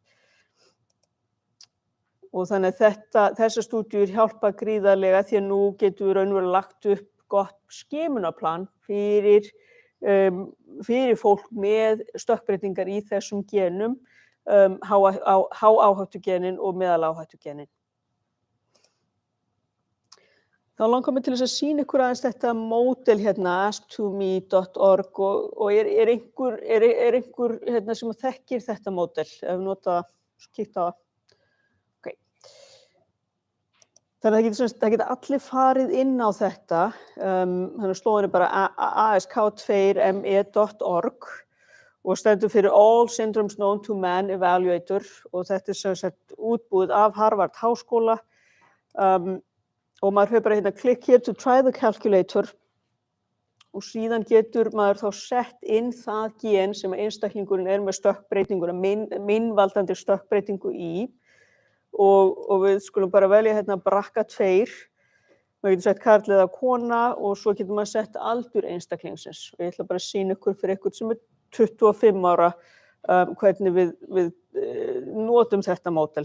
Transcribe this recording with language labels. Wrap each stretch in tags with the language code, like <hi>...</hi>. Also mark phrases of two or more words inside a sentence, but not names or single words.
<is>Og þannig að þessar stúdíur hjálpa gríðarlega því að nú getum við raunverulega lagt upp gott skimunarplan fyrir fólk með stökkbreytingar í þessum genum hááhættugenin og meðaláhættugenin. Þá langar mig til þess að sýna ykkur aðeins þetta módel hérna, ask2me.org og er einhver hérna sem þekkir þetta módel, ef við nota kíkt á það. Okay. Þannig að það geta allir farið inn á þetta, þannig að slóðin er bara ask2me.org og stendur fyrir</is> <en>All Syndromes Known to Man Evaluator</en> <is>og þetta er sem sagt útbúið af Harvard Háskóla og maður hefur bara hérna</is> <en>click here to try the calculator</en> <is>og síðan getur maður þá sett inn það gen sem einstaklingurinn er með stökkbreytinguna, minnvaldandi stökkbreytingu í og við skulum bara velja hérna BRCA2, maður getur sett karl eða kona og svo getur maður sett aldur einstaklingsins og ég ætla bara að sýna ykkur fyrir ykkur sem er 25 ára hvernig við notum þetta módel.</is>